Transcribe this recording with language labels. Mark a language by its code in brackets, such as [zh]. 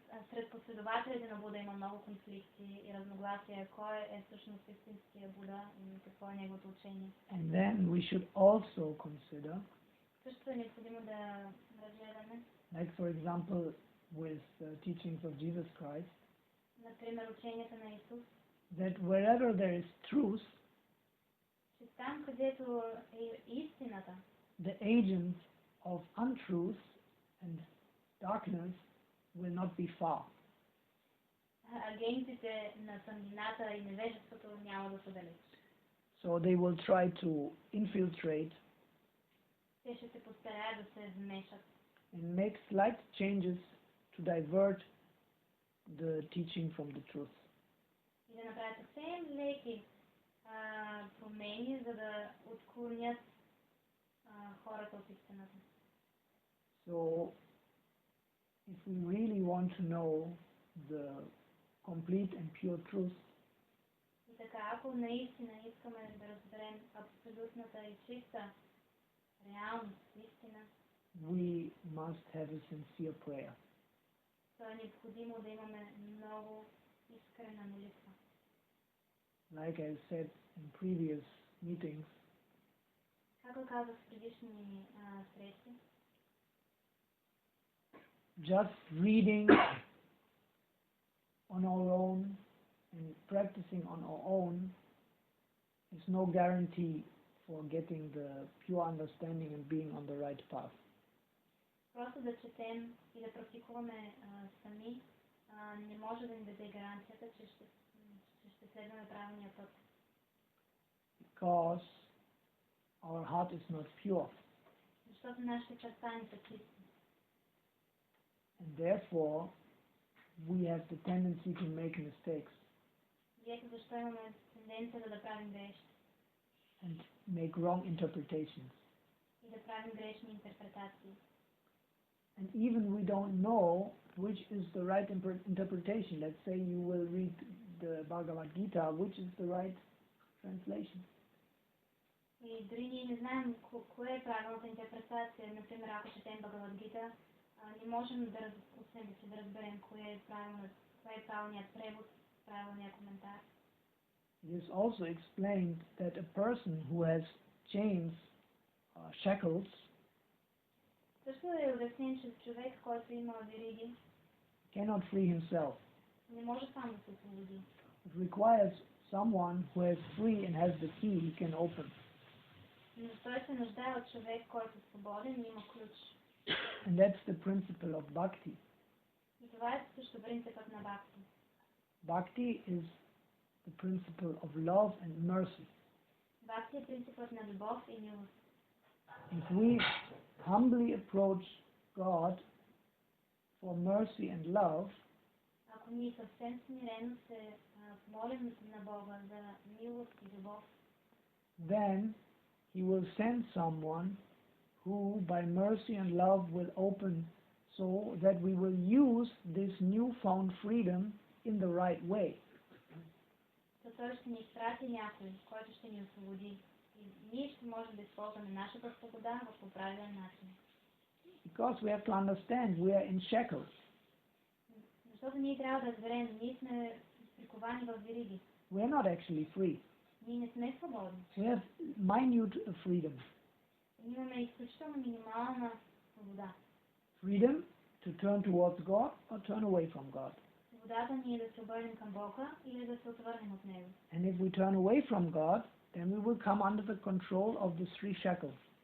[bg] Сред последователите на Буда има много конфликти и разногласия. Кой е всъщност истинския Буда и какво е неговото учение? [en] And then we should also consider, [bg] също е необходимо да разгледаме, [en] like for example with the teachings of Jesus Christ, [bg] например ученията на Исус, [en] that wherever there is truth, [bg] че там, където е истината, [en] the agents of untruth and darkness will not be far. [bg] Агентите на тъмнината и невежеството няма да са далеч. [en] So they will try to infiltrate [bg] Те ще се постараят да се вмешат [en] and make slight changes to divert the teaching from the truth. [bg] и да направят съвсем леки промени, за да отклонят хората от истината. [en] So if we really want to know the complete and pure truth, [bg] И така, ако наистина искаме да разберем абсолютната и чиста реалност, истина, [en] we must have a sincere prayer. [bg] то е необходимо да имаме много искрена молитва. [en] Like I said in previous meetings, [bg] Както казах в предишни срещи, [en] just reading on our own and practicing on our own is no guarantee for getting the pure understanding and being on the right path. [bg] просто да четем и да практикуваме сами не може да ни даде гаранцията, че ще следваме правилния път. [en] Because our heart is not pure. [bg] Защото нашите сърца не са чисти. [en] And therefore, we have the tendency to make mistakes [bg] И ето защо имаме тенденцията да правим грешки [en] and make wrong interpretations. [bg] и да правим грешни интерпретации. [en] And even we don't know which is the right interpretation. Let's say you will read the Bhagavad Gita, which is the right translation. [bg] И дори ние не знаем кое е правилната интерпретация. Например, ако четем Бхагавад Гита, не можем от себе си да разберем кое е правилният превод, правилният коментар. [en] It is also explained that a person who has chains, shackles, [bg] Също е обяснен, че човек, който има вериги, [en] cannot free himself. [bg] не може сам да се освободи. [en] It requires someone who is free and has the key he can open. [bg] Но той се нуждае от човек, който е свободен и има ключ. [en] And that's the principle of bhakti. [bg] И това е също принципът на бхакти. [en] Bhakti is the principle of love and mercy. [bg] Бхакти е принципът на любов и милост. [en] If we humbly approach God for mercy and love, [bg] Ако ние съвсем смирено се молим на Бога за милост и любов, [en] then He will send someone who by mercy and love will open so that we will use this newfound freedom in the right way. [bg] то той ще ни изпрати някой, който ще ни освободи. И ние ще можем да използваме нашата свобода в правилен начин. [en] Because we have to understand we are in shackles. [bg] Защото ние трябва да разберем, ние сме приковани в вериги. [en] We are not actually free. [bg] Ние не сме свободни. [en] We have minute freedom. [bg] Ние имаме изключително минимална свобода. [en] Freedom to turn towards God or turn away from God. [bg] Свободата ни е да се обърнем към Бога или да се отвърнем от Него. [en] And if we turn away from God, then we will come under the control of the three shackles.